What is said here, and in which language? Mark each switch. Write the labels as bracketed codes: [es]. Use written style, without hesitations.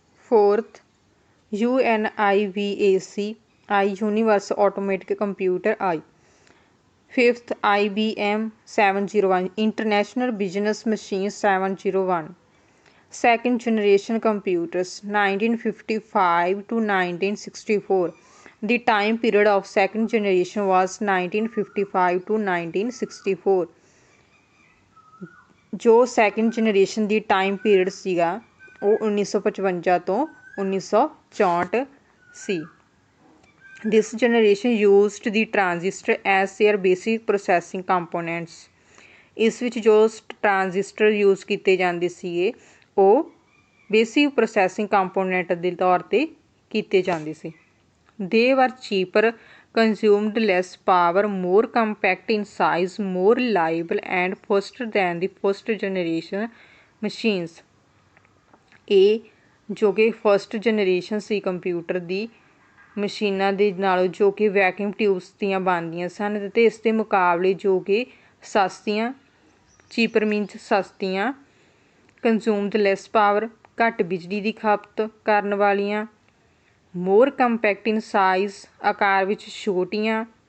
[en] Fourth, UNIVAC universal automatic computer I। Fifth, IBM 701 international business machine 701। Second generation computers 1955 to 1964। The time period of second generation was 1955 to 1964। [pa] ਜੋ second generation ਦੀ time period ਸੀਗਾ ਉਹ 1955 ਤੋਂ 1964 ਸੀ। [en] This generation used the transistor as their basic processing components। [pa] ਇਸ ਵਿੱਚ ਜੋ transistor use ਕੀਤੇ ਜਾਂਦੇ ਸੀਗੇ ਉਹ ਬੇਸਿਕ ਪ੍ਰੋਸੈਸਿੰਗ ਕੰਪੋਨੈਂਟ ਦੇ ਤੌਰ 'ਤੇ ਕੀਤੇ ਜਾਂਦੇ ਸੀ। [en] They were cheaper, consumed less power, more compact in size, more reliable and faster than the first generation machines। [pa] ਇਹ ਜੋ ਕਿ ਫਸਟ ਜਨਰੇਸ਼ਨ ਸੀ ਕੰਪਿਊਟਰ ਦੀ ਮਸ਼ੀਨਾਂ ਦੇ ਨਾਲੋਂ ਜੋ ਕਿ ਵੈਕਿਊਮ ਟਿਊਬਸ ਦੀਆਂ ਬਣਦੀਆਂ ਸਨ ਅਤੇ ਇਸ ਦੇ ਮੁਕਾਬਲੇ ਜੋ ਕਿ ਸਸਤੀਆਂ, ਚੀਪਰ ਮੀਨਸ ਸਸਤੀਆਂ, [en] consumed less power [pa] ਘੱਟ ਬਿਜਲੀ ਦੀ ਖਪਤ ਕਰਨ ਵਾਲੀਆਂ, [en] more compact in size [pa] ਆਕਾਰ ਵਿੱਚ ਛੋਟੀਆਂ,